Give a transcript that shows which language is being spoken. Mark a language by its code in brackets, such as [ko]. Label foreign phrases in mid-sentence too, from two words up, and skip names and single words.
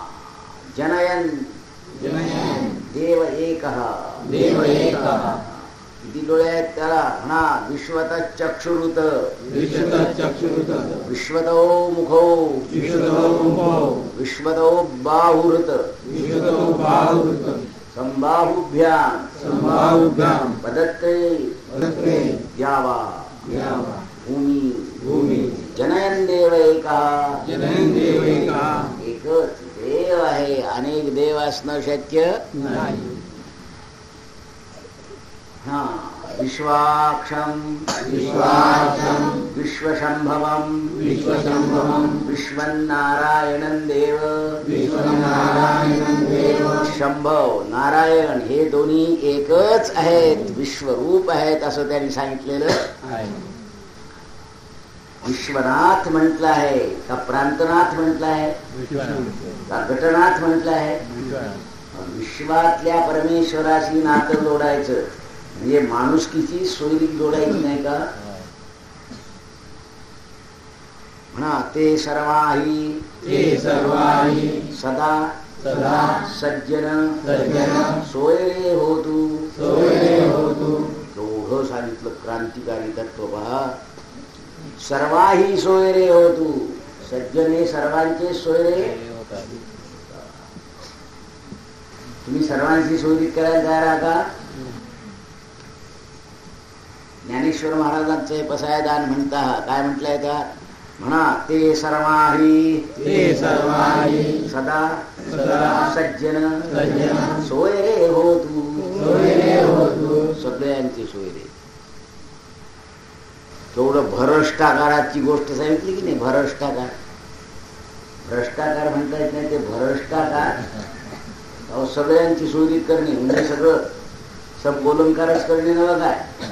[sa] जनयन जनयन देव एकः, देव एकः, [mr] किती डोळे आहेत त्याला म्हणा. [sa] विश्वत चक्षुरुत विश्वतचक्षुरुत विश्वतो मुखो विश्वतो मुखो विश्वतो बाहुरुत विश्वतो बाहुरुत संबाहुभ्याम संबाहुभ्याम पदत्ते पदत्ते द्यावा द्यावा भूमी भूमी जनयन देव एका जनयन देव एका [mr] एकच देव आहे. अनेक देव असणं शक्य नाही. हा. [sa] विश्वाक्षम विश्वाक्षम विश्वशंभवम विश्वशंभवम विश्वनारायणन देव विश्वनारायणं देव [mr] शंभव नारायण हे दोन्ही एकच आहेत, विश्वरूप आहेत असं त्यांनी सांगितलेलं आहे. विश्वनाथ म्हटलं आहे का प्रांतनाथ म्हटलं आहे का गटनाथ म्हटलं आहे. विश्वातल्या परमेश्वराशी नातं जोडायचं म्हणजे माणुसकीची सोयरीक जोडायची नाही का. म्हणा ते सर्वाही ते सर्वाही सदा सदा सज्जन सज्जन सोयरे होतू. सोयरे होतु. एवढं सांगितलं क्रांतिकारी तत्व पहा. सर्वाही सोयरे होतू. सज्जन हे सर्वांचे सोयरे. तुम्ही सर्वांची सोयरी करायला तयार आहात का. ज्ञानेश्वर महाराजांचे पसायदान म्हणता काय म्हटलंय त्या म्हणा ते सर्वाही ते सर्वाही सदा सदा सज्जन सज्जन सोयरे होतू. सोयरे होतु. सगळ्यांचे सोयरे. तेवढं भ्रष्टाचाराची गोष्ट सांगितली की नाही. भ्रष्टाचार भ्रष्टाचार म्हणता येत नाही ते भ्रष्टाचार. अहो सगळ्यांची सोयरी करणे म्हणजे सगळं सब बोलणकारच करणे नव्हे काय.